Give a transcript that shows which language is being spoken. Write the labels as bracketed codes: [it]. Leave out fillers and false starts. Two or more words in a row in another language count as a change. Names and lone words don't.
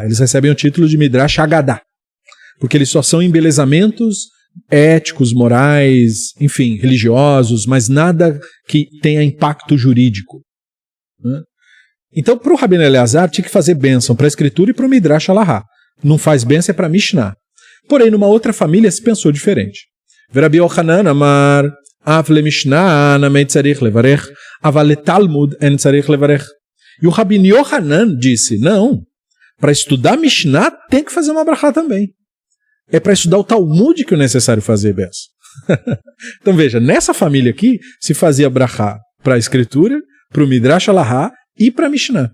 [pt] Eles recebem o título de Midrash Agadá. Porque eles só são embelezamentos éticos, morais, enfim, religiosos, mas nada que tenha impacto jurídico. Né? Então, para o Rabino Eleazar, tinha que fazer bênção para a escritura e para o Midrash Halachá. Não faz bênção, é para Mishnah. Porém, numa outra família se pensou diferente. [he] רבי יוחנן אמר, אף למשנה נמי צריך לברך, אבל לתלמוד אין צריך לברך. [pt] E o Rabino Yochanan disse, não, para estudar Mishnah tem que fazer uma brachá também. É para estudar o Talmud que é necessário fazer bênção. Então veja, nessa família aqui se fazia brachá para a escritura, para o Midrash Halachá e para a Mishnah.